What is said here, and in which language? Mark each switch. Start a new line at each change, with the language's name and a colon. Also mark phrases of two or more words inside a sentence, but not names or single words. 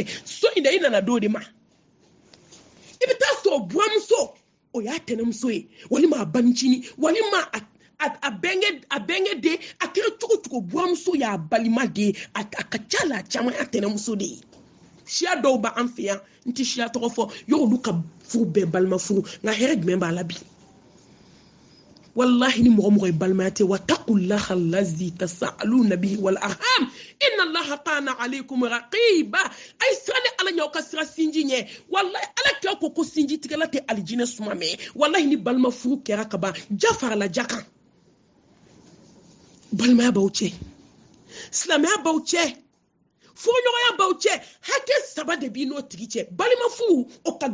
Bambara: so in dɛ i nana d'o de ma i bɛ taa sɔrɔ buramuso o y'a tɛnɛmuso ye walima a banicinin walima a bɛnkɛ de a kɛra cogo cogo buramuso y'a balima de a ka ca la a caman y'a tɛnɛmuso de ye siya dɔw b'an fɛ yan n tɛ siya tɔgɔ fɔ y'olu ka furu bɛɛ balima furu nka hɛrɛ jumɛn b'a la bi wallahi ni mɔgɔ mɔgɔ balmaya tɛ
Arabic: واتقوا الله الذي تساءلون به والأرحام إن الله كان عليكم رقيبا
Bambara: ay sirani ala ɲaw ka sira sinji ɲɛ wallahi ala kɛ ko sinji tigɛla tɛ alijinɛ suma mɛ wallahi ni balma furu kɛra ka ban ja farala ja kan balmaya b'aw cɛ silamɛya b'aw cɛ furuɲɔgɔnya b'aw cɛ hakɛ saba de b'i n'o tigi cɛ balima furu o ka